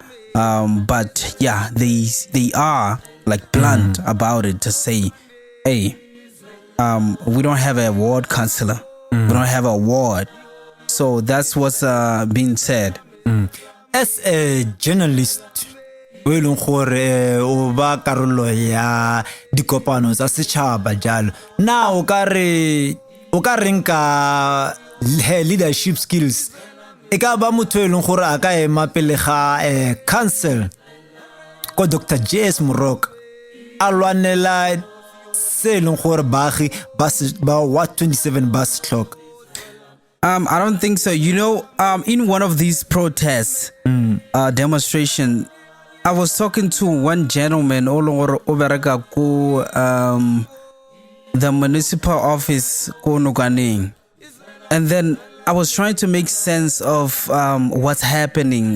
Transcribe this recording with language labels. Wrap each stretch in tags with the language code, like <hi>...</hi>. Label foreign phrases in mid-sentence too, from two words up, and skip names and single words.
<en>But yeah, they are like blunt about it to say, hey, we don't have a ward counselor, we don't have a ward. So that's what's being said. As a journalist,</en> <tn>we leng gore o ba karolo ya dikopano tsa setšhaba jalo, na o ka reng ka</tn> <en>leadership skills</en> <tn>e ka ba motho e leng gore a ka ema pele ga council ko Dr. JS Moroka a lwanela se leng gore baagi ba Ward 27 ba se tlhoka.</tn> <en>I don't think so. You know, in one of these protests, demonstration, I was talking to one gentleman over the municipal office ko Nokaneng, and then I was trying to make sense of what's happening.</en>